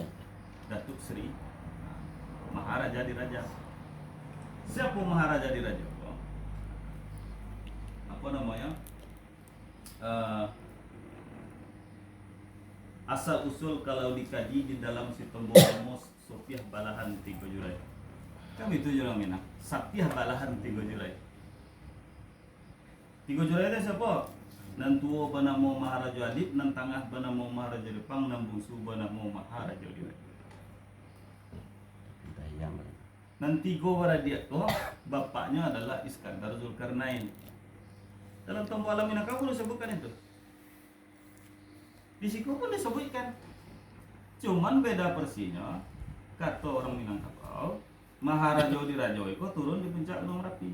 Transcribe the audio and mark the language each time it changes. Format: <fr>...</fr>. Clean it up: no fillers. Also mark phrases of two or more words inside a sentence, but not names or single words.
<id>Datuk Sri Maharaja Diraja. Siapa Maharaja Diraja? Apa namanya? Asal usul kalau dikaji di dalam si Tombo Amos Sopiah Balahan Tigo Jurai. Kami itu orang Minang. Sapiah Balahan Tigo Jurai. Tigo Jurai itu siapa?</id> <min>Nan tuo banamo Maharaja Adip, nan tangah banamo Maharaja Jepang, nan bungsu banamo Maharaja Jurai.</min> <id>yang</id> <min>Nan tigo</min> <id>dia tuh bapaknya adalah Iskandar Zulkarnain. Dalam Tombo Alam Minangkabau disebutkan itu. Di situ pun disebutkan. Cuman beda versinya. Kata orang Minangkabau, Maharaja Diraja itu turun di puncak Gunung Merapi.</id>